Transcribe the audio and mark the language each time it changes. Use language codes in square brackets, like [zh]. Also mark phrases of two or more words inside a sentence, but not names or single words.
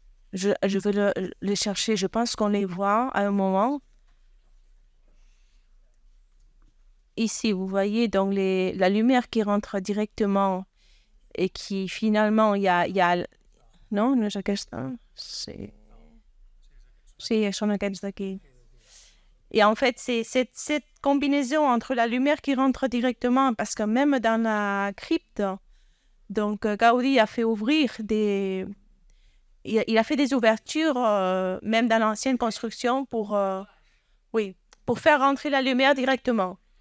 [fr] je vais les chercher. Je pense qu'on les voit à un moment. Ici, vous voyez donc la lumière qui rentre directement et qui finalement, il y a... Non, [ca] no és aquesta? Sí. Sí, són aquests d'aquí. [fr] Et en fait, c'est cette combinaison entre la lumière qui rentre directement, parce que même dans la crypte, donc Gaudi a fait ouvrir il a fait des ouvertures, même dans l'ancienne construction, pour faire rentrer la lumière directement.